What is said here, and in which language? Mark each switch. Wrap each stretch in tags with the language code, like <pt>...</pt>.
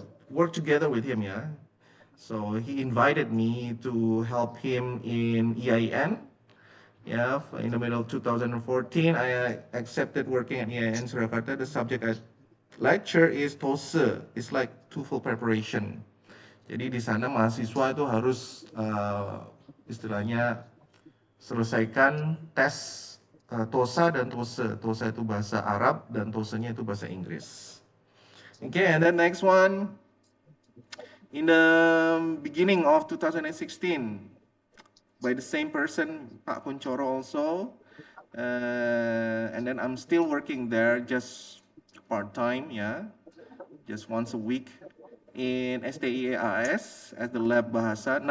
<en>work together with him, yeah. So he invited me to help him in EIN. Yeah, in the middle of 2014, I accepted working at EIN Surakarta. The subject I lecture is TOEFL. It's like TOEFL preparation.</en> <id>Jadi di sana mahasiswa itu harus istilahnya selesaikan tes TOSA dan TOSE. TOSA itu bahasa Arab dan TOSE-nya itu bahasa Inggris.</id> <en>Okay, and then next one. In the beginning of 2016, by the same person, Pak Kunchoro also, and then I'm still working there just part-time, yeah, just once a week in STIAS as the</en> <id>lab bahasa.</id>